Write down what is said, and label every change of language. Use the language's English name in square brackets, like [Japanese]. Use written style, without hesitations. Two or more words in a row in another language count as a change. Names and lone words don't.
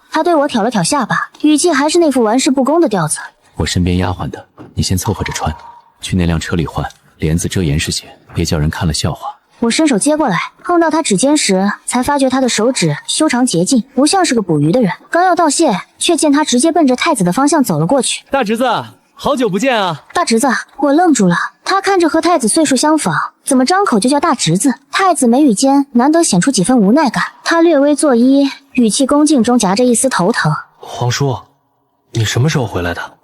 [Chinese] 他對我挑了挑下巴，語氣還是那副玩世不恭的調子：“ 我身邊丫鬟的，你先湊合着穿，去那輛車裡換，簾子遮嚴實些，別叫人看了笑話。” 我伸手接過來，碰到他指尖時，才發覺他的手指修長潔淨，不像是個捕魚的人。剛要道謝，卻見他直接奔着太子的方向走了過去。大侄子，好久不見啊！大侄子，我愣住了。他看着和太子歲數相仿，怎麼張口就叫大侄子？太子眉宇間難得顯出幾分無奈感，他略微作揖，語氣恭敬中夾着一絲頭疼。皇叔，你什麼時候回來的？